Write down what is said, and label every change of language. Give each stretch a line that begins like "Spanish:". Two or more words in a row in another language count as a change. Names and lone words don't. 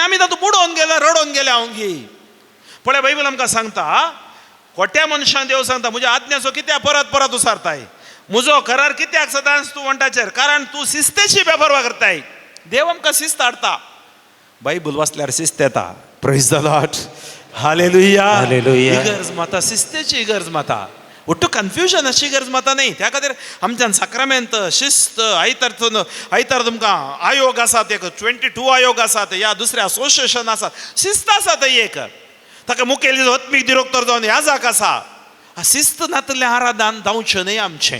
Konkani: आमी तातूंत बुडोवन गेले, रडोवन गेले हांव गी. पळय, बायबल आमकां सांगता, खोट्या मनशान देव सांगता म्हज्या आज्ञाचो कित्याक परत परत उसारताय? म्हजो करार कित्याक सदांच तूं वंटाचेर? कारण तूं शिस्तेची बेपर्वा करताय. देव आमकां शिस्त हाडटा. बायबल वाचल्यार शिस्त येता.
English: praise the Lord,
Konkani: हालेलुया, हालेलुया. गरज माता शिस्तेची गरज माता.
Kannada: ಒಟ್ಟು ಕನ್ಫ್ಯೂಷನ್ ಅಷ್ಟೇ
Konkani: ಗರ್ಜ್ ಮಾತಾ ನೈ. त्या खातीर आमच्यान साक्रामेंत, शिस्त, आयतार तुमकां आयोग आसात, एक 22 आयोग आसात, या दुसऱ्या असोसिएशन आसात, शिस्त आसा थंय एक. ताका मुखेल आत्मीक डिरेक्टर जावन याजाक आसा. शिस्त नातलें आराधन जावचें न्ही आमचें.